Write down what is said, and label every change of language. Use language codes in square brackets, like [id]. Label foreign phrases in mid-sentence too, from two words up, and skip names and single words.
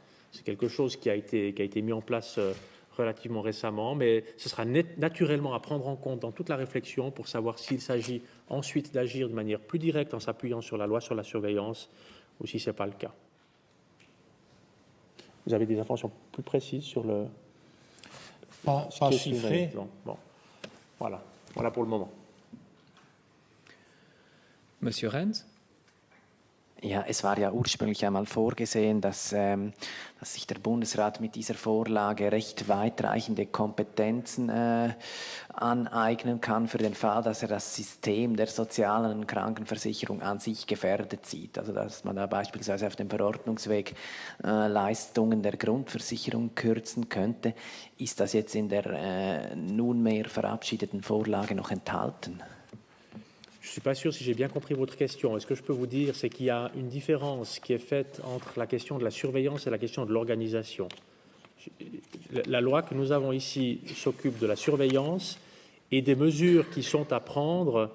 [fr] C'est quelque chose qui a été mis en place relativement récemment, mais ce sera naturellement à prendre en compte dans toute la réflexion pour savoir s'il s'agit ensuite d'agir de manière plus directe en s'appuyant sur la loi sur la surveillance ou si ce n'est pas le cas. Vous avez des informations plus précises sur le... Pas chiffré. Bon. Voilà pour le moment. Monsieur Renz. [de] Ja, es war ja ursprünglich einmal vorgesehen, dass sich der Bundesrat mit dieser Vorlage recht weitreichende Kompetenzen aneignen kann für den Fall, dass er das System der sozialen Krankenversicherung an sich gefährdet sieht. Also dass man da beispielsweise auf dem Verordnungsweg Leistungen der Grundversicherung kürzen könnte. Ist das jetzt in der nunmehr verabschiedeten Vorlage noch enthalten? [fr] Je ne suis pas sûr si j'ai bien compris votre question. Et ce que je peux vous dire, c'est qu'il y a une différence qui est faite entre la question de la surveillance et la question de l'organisation. La loi que nous avons ici s'occupe de la surveillance et des mesures qui sont à prendre.